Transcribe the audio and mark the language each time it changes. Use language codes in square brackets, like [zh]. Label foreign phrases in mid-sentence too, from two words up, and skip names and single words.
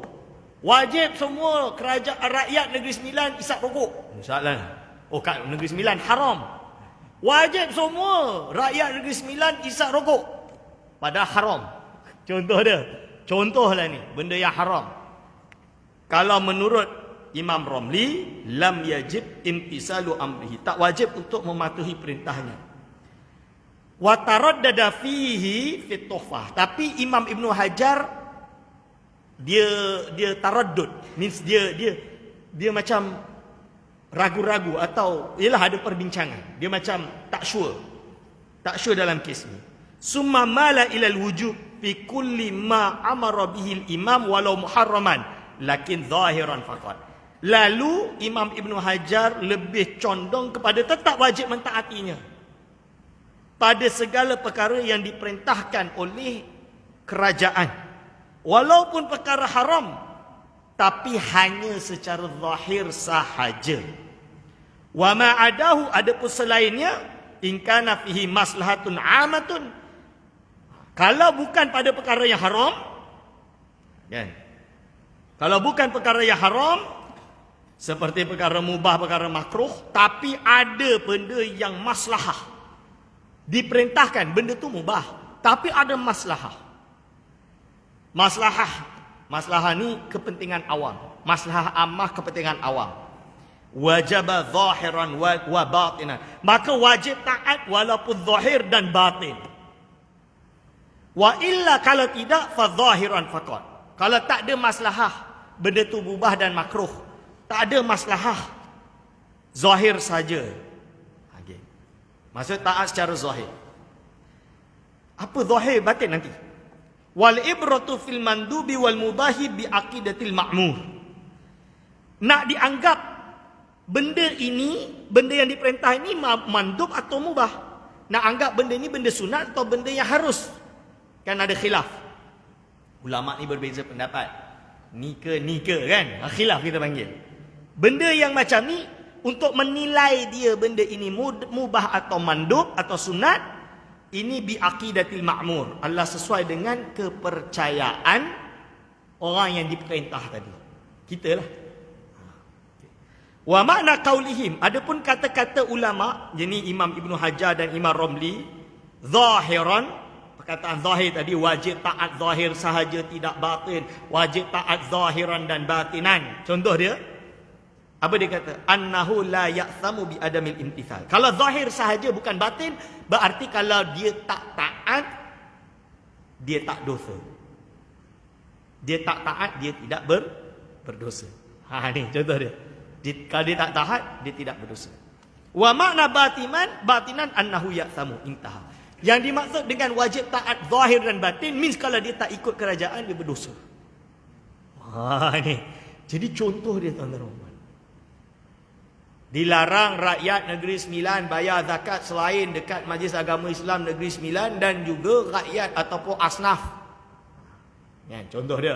[ms] Wajib semua rakyat Negeri Sembilan isap rokok. Misalnya, kat Negeri Sembilan haram. Wajib semua rakyat Negeri Sembilan isap rokok. Padahal haram. Contohlah ni, benda yang haram. Kalau menurut Imam Romli, [ar] لم يجب امتثال أمره, [ms] tak wajib untuk mematuhi perintahnya. [ar] وتردد فيه في التحفة. [ms] Tapi Imam Ibnu Hajar dia taraddud, means dia macam ragu-ragu atau ialah ada perbincangan. Dia macam tak sure dalam kes ni. [ar] ثم مال إلى الوجوب في كل ما أمر به الإمام ولو محرما لكن ظاهرا فقط. [ms] Lalu Imam Ibnu Hajar lebih condong kepada tetap wajib mentaatinya pada segala perkara yang diperintahkan oleh kerajaan, walaupun perkara haram, tapi hanya secara zahir sahaja. [ar] وما عداه, [ms] adapun selainnya, [ar] إن كان فيه مصلحة عامة, [ms] kalau bukan pada perkara yang haram, kan? Kalau bukan perkara yang haram, seperti perkara mubah, perkara makruh, tapi ada benda yang maslahah, diperintahkan benda tu mubah, tapi ada maslahah. Maslahah ni kepentingan awam. [ar] مصلحة عامة, [ms] kepentingan awam. [ar] وجب ظاهرا وباطنا. [ms] Maka wajib taat walaupun zahir dan batin. [ar] وإلا, [ms] kalau tidak, [ar] فظاهرا فقط. [ms] Kalau tak ada maslahah, benda tu mubah dan makruh, tak ada maslahah, zahir saja. Okay. Maksud taat secara zahir. Apa zahir, batin nanti? [ar] والعبرة في المندوب والمباح بعقيدة المأمور. [ms] Nak dianggap benda ini, benda yang diperintah ini mandub atau mubah. Nak anggap benda ini benda sunat atau benda yang harus. Kan ada khilaf. Ulama ni berbeza pendapat. Ni ke kan? Khilaf kita panggil. Benda yang macam ni, untuk menilai dia benda ini mubah atau mandub atau sunat, ini [ar] بعقيدة المأمور. [ms] Allah sesuai dengan kepercayaan orang yang diperintah tadi. Kita lah. [ar] ومعنى قولهم, [ms] adapun kata-kata ulama, yakni Imam Ibnu Hajar dan Imam Romli, zahiran, perkataan zahir tadi, wajib taat zahir sahaja, tidak batin. Wajib taat zahiran dan batinan. Contoh dia, apa dia kata? [ar] أنه لا يأثم بعدم الامتثال. [ms] Kalau zahir sahaja bukan batin, berarti kalau dia tak taat, dia tak dosa. Dia tak taat, dia tidak berdosa. Ni contoh dia. Kalau dia tak taat, dia tidak berdosa. [ar] ومعنى باطنا أنه يأثم انتهى. [ms] Yang dimaksud dengan wajib taat zahir dan batin, means kalau dia tak ikut kerajaan, dia berdosa. Ni. Jadi contoh dia, tuan-tuan. Dilarang rakyat Negeri Sembilan bayar zakat selain dekat Majlis Agama Islam Negeri Sembilan, dan juga rakyat ataupun asnaf. Ya, contoh dia.